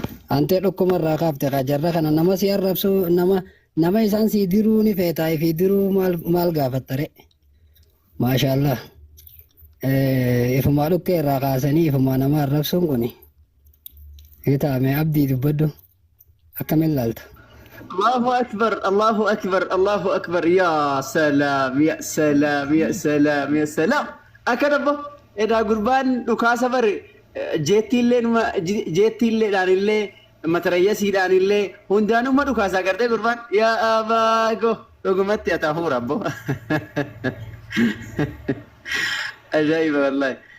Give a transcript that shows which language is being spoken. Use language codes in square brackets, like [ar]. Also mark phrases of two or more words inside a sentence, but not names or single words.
[om] Antee dhukkuma irraa kaafte kaa jarra kana nama si arrabsu, nama, nama isaan si diruu ni feetaa, ifi diruu maal, maal gaafatta re? [ar] ما شاء الله. [om] Eh, ifumaa dhukkee irraa kaasanii ifumaa nama arrabsuun kuni. Hitaame abdii dubbadhu. Akkamiin laalta? [ar] الله أكبر، الله أكبر، الله أكبر. يا سلام، يا سلام، يا سلام، يا سلام. [om] Akka dabbo, edaa gurbaan dhukaasa bare, eh, jeettiillee numa, je-, jeettiilleedhaan illee, matarayyasiidhaan illee, hundaanuma dhukaasaa gartee gurbaan. Ya abaago, dhugumatti ati hafuura abbo. Ajaa'iba wallaahi.